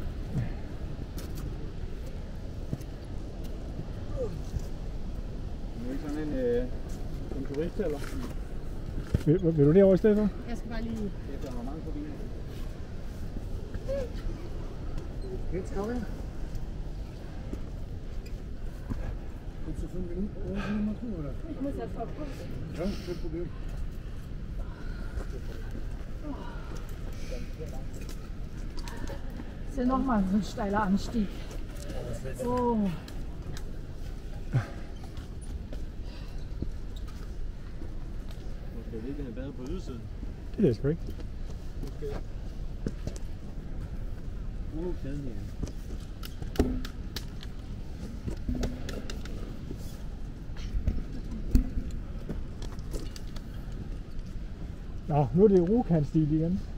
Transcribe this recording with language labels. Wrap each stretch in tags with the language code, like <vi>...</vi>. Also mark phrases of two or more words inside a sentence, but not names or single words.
<da>Det er ikke sådan en turist eller? Vil du derovre i stedet for? Jeg skal bare lige... Der er mange forbi. Helt skavlig.</da> <de>Ich muss jetzt mal gucken. Ja, kein Problem. Das ist ja nochmal so ein steiler Anstieg. Oh.</de> <da>Måske ikke have været på ydersiden. Det ved jeg sgu ikke. Måske. Kæden her. Nå, nu er det rokantstil igen.</da>